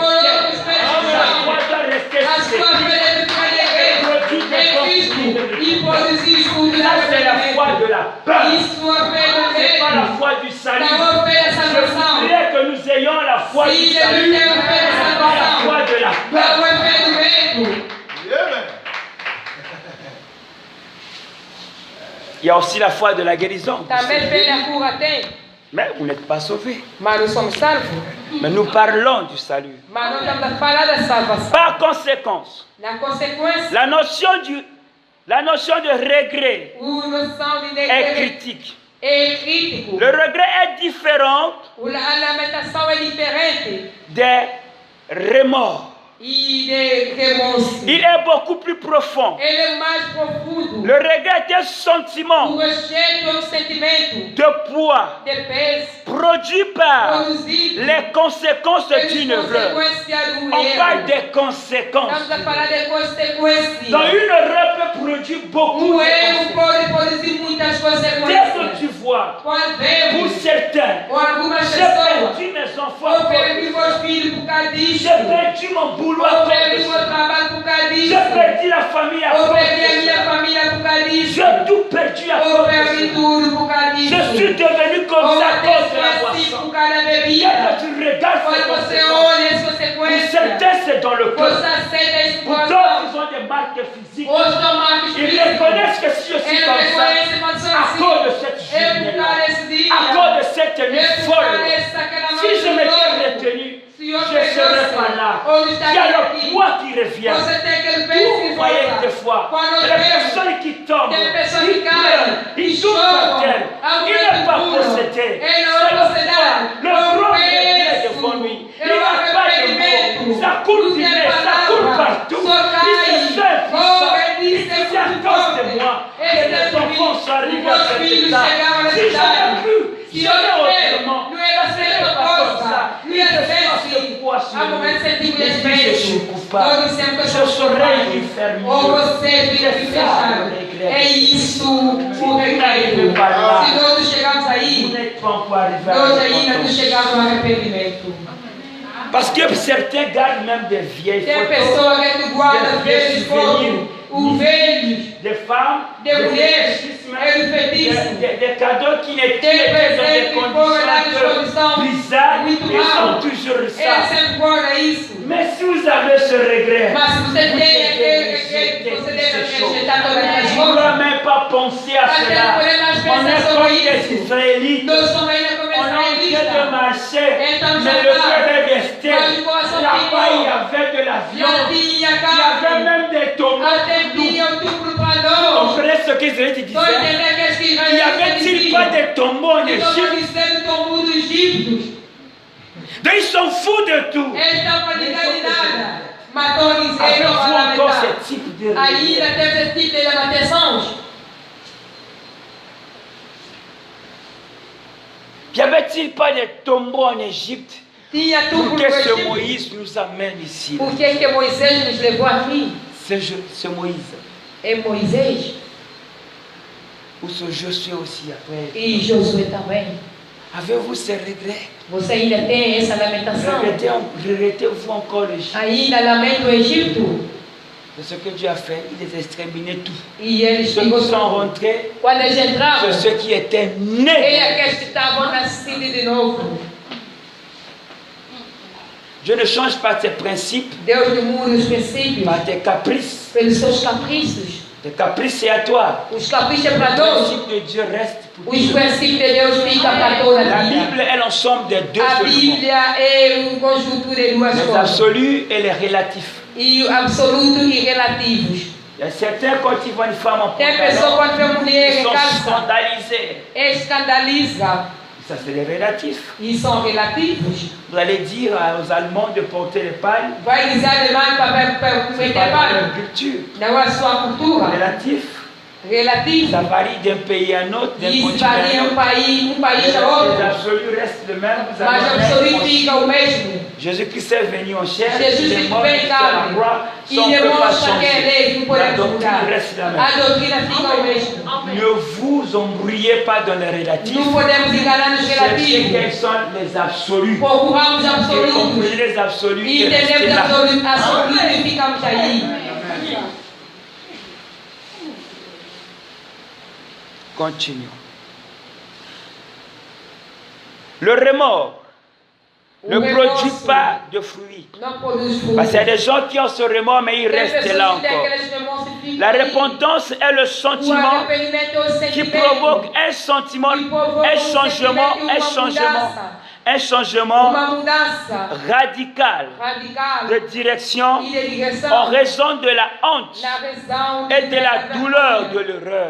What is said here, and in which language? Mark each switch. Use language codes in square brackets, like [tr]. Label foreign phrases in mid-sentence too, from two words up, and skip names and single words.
[pt] Coloca [fr] terre. [pt] os pés no [fr] Ta [pt] chão. [fr] foi doit rester [pt] A [fr] sur [pt] sua [fr] terre. [pt] fé deve ficar de Cristo e produzir os frutos da [fr] Ça, c'est la foi de la peur. [pt] E sua fé do [fr] C'est pas la [pt] medo. [fr] foi du salut. [pt] Não fé da [fr] Je [pt] salvação. [fr] voudrais que nous ayons la foi Si du je salut. veux faire la C'est pas la foi de la [pt] Não [fr] peur. [pt] é fé do medo. [fr] Amen. Il y a aussi la foi de la guérison. [pt] Também fé da cura tem. [fr] Mais vous n'êtes pas sauvés. [pt] Mas nós somos salvos. [fr] Mais nous parlons du salut. [pt] Mas nós estamos a falar da salvação. [fr] Par conséquence, [pt] Na consequência, [fr] la notion de regret [pt] a noção de [fr] est [pt] negar [fr] critique. [pt] é crítico. [fr] Le regret est différent [pt] A lamentação é diferente [fr] des remords. [pt] e de remorso. [fr] Il est beaucoup plus profond. [pt] Ele é mais profundo. [fr] Le regret est un sentiment [pt] O rejeito é um sentimento [fr] de poids [pt] de peso [fr] produit par [pt] produzido [fr] les conséquences [pt] pelas [fr] d'une erreur. [pt] consequências do [fr] On parle [pt] erro. [fr] des conséquences. [pt] Estamos a falar de consequências. [fr] Donc une erreur peut produire beaucoup de [pt] erro [fr] conséquences. [pt] pode produzir muitas [fr] Dès que [pt] consequências. [fr] tu vois, [pt] Quando [fr] pour [pt] vemos [fr] certains, [pt] com algumas [fr] j'ai [pt] pessoas, [fr] perdu mes enfants, [pt] eu perdi meus filhos por causa disso. [fr] j'ai perdu mon boulot à [pt] Eu [fr] cause [pt] perdi [fr] de [pt] meu [fr] ça. [pt] trabalho por causa disso. [fr] J'ai perdu la famille à [pt] Eu [fr] cause [pt] perdi a [fr] de [pt] minha [fr] ça. [pt] família por causa disso. [fr] J'ai tout perdu à [pt] Eu [fr] cause [pt] perdi [fr] de ça. [pt] tudo por causa disso. [fr] Je suis devenu comme [pt] Eu [fr] ça à cause de la [pt] assim [fr] boisson. [pt] por causa da [fr] Dès [pt] bebida. [fr] que tu regardes ces [pt] Quando você [fr] conséquences, [pt] olha as [fr] pour [pt] consequências, [fr] certains c'est dans le [pt] você [fr] cœur. [pt] aceita esse [fr] Pour [pt] coração. [fr] d'autres ils ont des marques physiques. [pt] Hoje estão marcas [fr] Ils [pt] físicas. [fr] reconnaissent que si je suis [pt] Ele [fr] comme ça, [pt] reconhece uma [fr] à [pt] assim. [fr] cause de cette [pt] É por [fr] journée-là, [pt] causa desse dia. [fr] à cause de cette nuit [pt] É por [fr] folle, [pt] causa daquela [fr] si je m'étais [pt] noite. [fr] retenu, [pt] Se eu [fr] je ne serais pas là. [pt] ou [fr] Il y [pt] estaria [fr] a le [pt] aqui. [fr] poids qui revient. [pt] Você tem aquele peso [fr] Vous [pt] que [fr] voyez [pt] volta. [fr] des fois, [pt] Quando [fr] les [pt] eu vejo, [fr] personnes qui tombent, [pt] tem pessoas [fr] ils [pt] que caem, [fr] pleurent, [pt] que [fr] ils tombent par [pt] choram, [fr] terre. Il n'est pas possédé. [pt] Ele não [fr] C'est [pt] é [fr] le [pt] possédado. [fr] poids. Le trône est devant lui. Il n'a pas de mots. Ça coule du nez, ça coule partout. Il se fait puissant. Il dit à cause de moi que les enfants sont arrivés à cet état. Si j'avais pu, [pt] Se [fr] j'aurais [pt] eu [fr] autrement. [pt] não era [fr] Ce [pt] ser [fr] n'est [pt] outra [fr] pas comme [pt] coisa. [fr] ça. [pt] Não [fr] Il [pt] ia [fr] te [pt] ser [fr] force [pt] assim. [fr] le poids sur [pt] A momento [fr] lui. [pt] sentimos [fr] Il dit je suis [pt] respeito. [fr] coupable. [pt] Nós dissemos que eu [fr] Je [pt] sou [fr] saurais lui [pt] culpado. [fr] faire [pt] Ou [fr] mieux. [pt] você fica aqui fechado. É isso o recreio. Se nós não chegamos [fr] Vous [pt] aí, [fr] n'êtes pas encore arrivé à [pt] nós ainda não [fr] repentance. [pt] chegamos ao arrependimento. [fr] Parce que certains gardent même des vieilles [pt] Tem [fr] photos, [pt] pessoa que guarda velhos fotos, o velhos, [fr] des femmes, [pt] de [fr] des [pt] mulheres, [fr] fétichismes, [pt] é do feitiço. [fr] des cadeaux qui [pt] Tem [fr] étaient dans des [pt] presente que foram lá nas [fr] conditions [pt] condições [fr] bizarres, [pt] muito [fr] ils [pt] mal. [fr] ont toujours [pt] Ele [fr] ça. [pt] sempre guarda isso. [fr] Mais si vous avez ce regret, [pt] Mas se você [fr] vous [pt] tem [fr] devez [pt] aquele, [fr] rejeter [pt] você [fr] toutes [pt] deve [fr] ces choses. [pt] rejeitar todas as [fr] On ne doit [pt] coisas. [fr] même pas penser à [pt] Até [fr] cela. [pt] não podemos mais [fr] On est [pt] pensar [fr] comme [pt] sobre [fr] des [pt] isso. [fr] Israélites. [pt] Nós somos ainda como [fr] On est en train de [pt] israelitas. [fr] marcher, [pt] Então, [fr] mais [pt] já [fr] le [pt] tá. [fr] cœur est resté. [pt] Mas o coração [fr] Là-bas, [pt] ficou. [fr] il y avait de la [pt] Já [fr] viande. [pt] tinha [fr] Il y avait [pt] carne. [fr] même des tomates. [pt] Até tinha o tubo [fr] Vous [pt] para nós. [fr] comprenez ce que Israël [pt] Estou [fr] disait? [pt] entendendo que as [fr] Il n'y [pt] israelitas [fr] avait-il pas des tombeaux en [pt] Então, [fr] Égypte? [pt] dizendo tomou do Egito. [fr] Donc ils s'en foutent de tout. [pt] Eles estão para ligar de nada. Matou Israel [fr] Avez-vous [pt] para [fr] encore [pt] lamentar. [fr] ce type de [pt] Ainda [fr] regret? [pt] teve esse tipo de lamentações. [fr] Y avait-il pas des tombeaux en Égypte? [pt] Tinha [fr] Pour [pt] tubo no [fr] que ce [pt] Egito. [fr] Moïse nous amène ici? [pt] Por que Moisés nos levou aqui? [fr] Ce Moïse. [pt] É Moisés [fr] Ou ce Josué aussi après. [pt] e Josué também. [fr] Avez-vous ces regrets? [pt] Você ainda tem essa lamentação? [fr] Regrettez-vous encore l'Égypte? [pt] Ainda lamenta o Egito? [fr] C'est ce que Dieu a fait. Il les a exterminés tous. [pt] E eles [fr] Ceux qui sont rentrés, [pt] quando eles entravam, [fr] c'est ceux qui étaient [pt] ele [fr] nés. [pt] é aqueles que estavam nascidos de novo. [fr] Dieu ne change pas ses principes [pt] Deus não muda os princípios [fr] par tes caprices. [pt] pelos seus caprichos. [fr] Tes caprices, c'est à toi. [pt] Os caprichos é [fr] Le [pt] para nós. [fr] principe de Dieu reste pour [pt] Os [fr] toi. [pt] princípios de Deus ficam para toda a [fr] La [pt] vida. [fr] Bible est l'ensemble des deux [pt] A [fr] éléments. [pt] Bíblia é conjunto de duas [fr] Les [pt] coisas. [fr] absolus et les relatifs. [pt] E absolutos e relativos. [fr] Il y a certains, quand ils voient une femme en [pt] Tem pessoa [fr] pantalon, [pt] quando vê mulher [fr] ils [pt] em [fr] sont [pt] calça, [fr] scandalisés. [pt] escandaliza. [fr] Ça, c'est les relatifs. [pt] E são relativos. [fr] Vous allez dire aux Allemands de porter les palmes. [pt] Vai dizer alemão para [fr] C'est [pt] meter [fr] pas dans leur [pt] pano. [fr] culture. [pt] Não é a sua cultura. [fr] Relatif, [pt] Relativo. [fr] ça varie d'un pays à un autre, d'un [pt] Isso [fr] continent à [pt] varia [fr] un [pt] um [fr] autre. [pt] país [fr] Les [pt] a outro. [fr] absolus restent le même. Vous [pt] Mas [fr] avez [pt] o [fr] un [pt] absoluto [fr] être [pt] fica o mesmo. [fr] Jésus-Christ est venu en chair, [pt] Jesus [fr] il est [pt] Cristo [fr] mort [pt] vem em [fr] sur la [pt] carne. [fr] croix, [pt] E [fr] son peuple a [pt] demonstra que é [fr] changé. [pt] lei, não [fr] La [pt] podemos [fr] doctrine [pt] mudar. [fr] reste la [pt] A [fr] même. [pt] doutrina fica o mesmo. [fr] Ne vous embrouillez pas dans les relatifs. [pt] Não podemos enganar nos [fr] Cherchez [pt] relativos. [fr] quels sont les absolus. [pt] Procuramos [fr] Et [pt] absolutos. [fr] comprenez les absolus [pt] E [fr] et restez [pt] entendemos [fr] là. [pt] absolutos e ficamos aí. [fr] Continuons. Le remords ne [pt] O [fr] produit [pt] remorso [fr] pas de fruits. [pt] não produz fruto. [fr] Parce qu'il y a des gens qui ont ce remords, mais ils [pt] Tem [fr] restent [pt] pessoas [fr] là [pt] que têm [fr] encore. [pt] aqueles remorsos e [fr] La repentance est le sentiment qui provoque un sentiment, un changement radical de direction en raison de la honte et de la douleur de l'erreur.